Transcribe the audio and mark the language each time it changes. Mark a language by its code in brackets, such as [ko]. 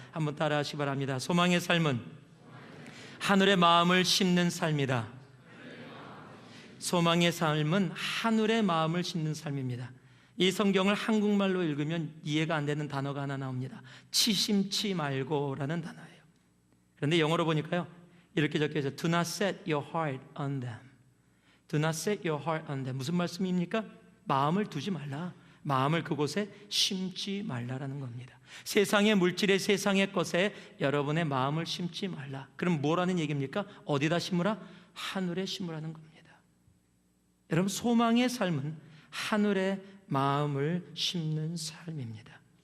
[ko] 한번 따라하시기 바랍니다. 소망의 삶은 하늘의 마음을 심는 삶이다. 소망의 삶은 하늘의 마음을 심는 삶입니다. 이 성경을 한국말로 읽으면 이해가 안 되는 단어가 하나 나옵니다. 치심치 말고라는 단어예요. 그런데 영어로 보니까요, 이렇게 적혀 있어요. [en] Do not set your heart on them. Do not set your heart on them. [ko] 무슨 말씀입니까? 마음을 두지 말라. 마음을 그곳에 심지 말라라는 겁니다. 세상의 물질에, 세상의 것에 여러분의 마음을 심지 말라. 그럼 뭐라는 얘기입니까? 어디다 심으라? 하늘에 심으라는 겁니다. 여러분, 소망의 삶은 하늘의 마음을 심는 삶입니다.